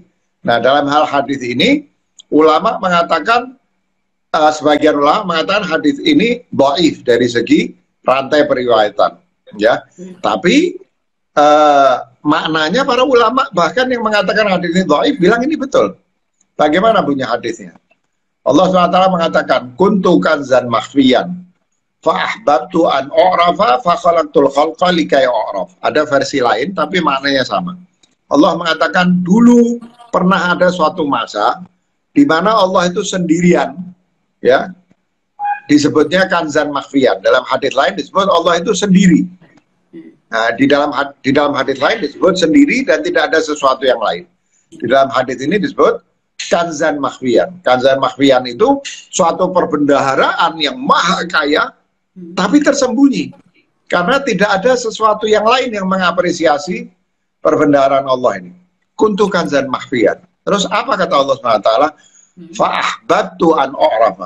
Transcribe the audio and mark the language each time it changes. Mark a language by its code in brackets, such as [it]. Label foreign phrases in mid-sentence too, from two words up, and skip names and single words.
[id] Nah, dalam hal hadis ini ulama mengatakan, sebagian ulama mengatakan hadis ini dhaif dari segi rantai periwayatan, ya. Tapi maknanya para ulama bahkan yang mengatakan hadis ini dhaif bilang ini betul. Bagaimana bunyi hadisnya? [ar] Allah SWT mengatakan, كنت كنزا مخفيا فأحببت أن أعرف فخلقت الخلق لكي أعرف. [id] Ada versi lain tapi maknanya sama. Allah mengatakan dulu pernah ada suatu masa di mana Allah itu sendirian, ya. Disebutnya [ar] كنزا مخفيا. [id] Dalam hadis lain disebut Allah itu sendiri. Nah, di dalam hadis lain disebut sendiri dan tidak ada sesuatu yang lain. Di dalam hadis ini disebut [ar] كنزا مخفيا. كنزا مخفيا [id] itu suatu perbendaharaan yang maha kaya, tapi tersembunyi. Karena tidak ada sesuatu yang lain yang mengapresiasi perbendaharaan Allah ini. [ar] كنت كنزا مخفيا. [id] Terus apa kata Allah SWT? [ar] فأحببت أن أعرف.